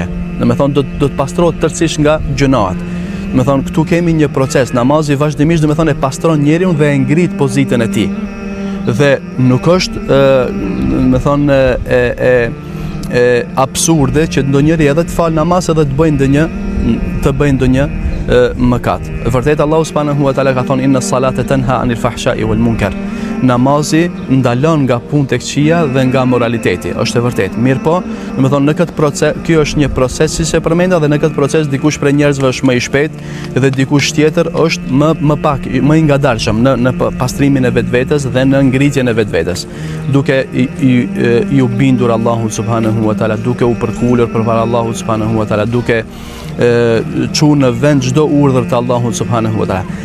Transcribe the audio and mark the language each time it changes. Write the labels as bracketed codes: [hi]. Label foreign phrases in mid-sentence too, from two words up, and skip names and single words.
[sq] Domethënë do të pastrohet tërësisht nga gjunahet. Domethënë këtu kemi një proces, namazi vazhdimisht domethënë e pastron njeriu dhe e ngrit pozitën e tij. Dhe nuk është domethënë absurde që ndonjëri edhe të fal namaz edhe të bëjë ndonjë mëkat. Vërtet Allahu [ar] سبحانه وتعالى [sq] ka thonë [ar] إن الصلاة تنهى عن الفحشاء والمنكر. [sq] Namazi ndalon nga punë e këqija dhe nga moraliteti. Është e vërtetë. Mirë po, domethënë në këtë proces, ky është një proces si se përmenda, dhe në këtë proces dikush prej njerëzve është më i shpejtë dhe dikush tjetër është më i ngadalshëm në pastrimin e vetvetes dhe në ngritjen e vetvetes, duke i bindur Allahu [ar] سبحانه وتعالى, [sq] duke u përkulur përpara Allahut [ar] سبحانه وتعالى, [sq] duke çu në vend çdo urdhër të Allahut [ar] سبحانه وتعالى.